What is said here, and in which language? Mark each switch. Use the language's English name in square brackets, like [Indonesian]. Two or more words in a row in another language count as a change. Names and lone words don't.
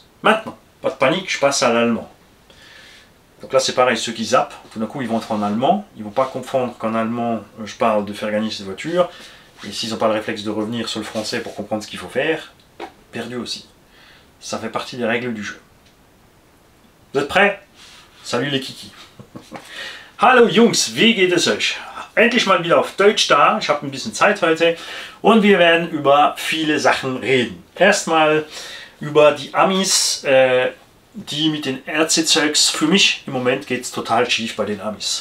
[French] Maintenant, pas de panique, je passe à l'allemand. Donc là c'est pareil, ceux qui zappent, tout d'un coup ils vont être en allemand. Ils ne vont pas confondre qu'en allemand je parle de faire gagner cette voiture. Et s'ils n'ont pas le réflexe de revenir sur le français pour comprendre ce qu'il faut faire, perdu aussi. Ça fait partie des règles du jeu. Vous êtes prêts? Salut les kikis. [German] Hallo Jungs, wie geht es euch? Endlich mal wieder auf Deutsch da. Ich habe ein bisschen Zeit heute und wir werden über viele Sachen reden. Erstmal über die Amis. die mit den RC-Zeugs, für mich im Moment geht es total schief bei den Amis.